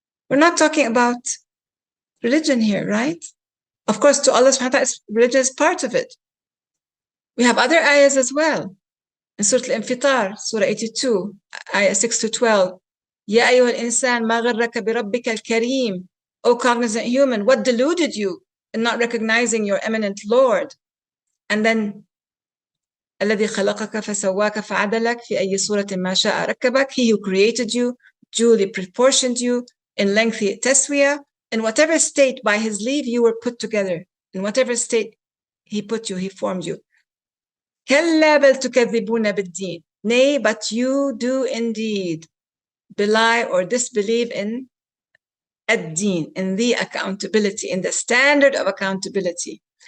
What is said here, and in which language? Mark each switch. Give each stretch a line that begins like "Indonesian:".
English: We're not talking about religion here, right? Of course, to Allah subhanahu wa ta'ala, religion is part of it. We have other ayahs as well. In Surah Al-Infitar, Surah 82, ayah 6 to 12.
Arabic: يَا أَيُّهَا الْإِنسَانِ مَا غَرَّكَ بِرَبِّكَ الْكَرِيمِ.
English: O cognizant human, what deluded you in not recognizing your eminent Lord? And then,
Arabic: الَّذِي خَلَقَكَ فَسَوَّاكَ فَعَدَلَكَ فِي أَيِّ صُورَةٍ مَا شَاءَ رَكَّبَكَ.
English: He who created you, duly proportioned you, in lengthy taswiyah, in whatever state by His leave you were put together, in whatever state He put you, He formed you.
Arabic: كَلَّا بَلْ تُكَذِّبُونَ بِالدِّينِ.
English: Nay, but you do indeed belie or disbelieve in ad-deen, in the accountability, in the standard of accountability.